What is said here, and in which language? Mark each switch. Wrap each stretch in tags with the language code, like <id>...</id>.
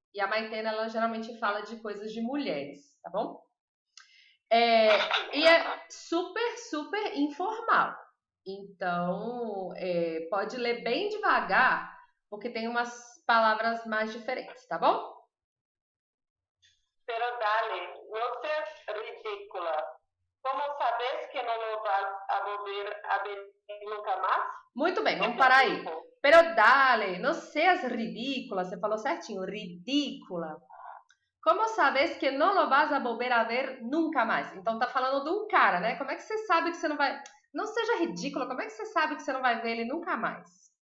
<pt>E a Maitena, ela geralmente fala de coisas de mulheres, tá bom? E é super, super informal. Então, pode ler bem devagar, porque tem umas palavras mais diferentes, tá bom?</pt> <es>Pero dale, no seas ridícula. ¿Cómo sabes que no lo vas a volver a ver nunca más?</es> <pt>Muito bem, vamos parar aí.</pt> <es>Pero dale, não seas ridícula.</es> <pt>Você falou certinho, ridícula.</pt> <es>Como sabes que não lo vas a volver a ver nunca mais?</es> <pt>Então tá falando de um cara, né? Como é que você sabe que você não vai... Não seja ridículo, como é que você sabe que você não vai ver ele nunca mais?</pt>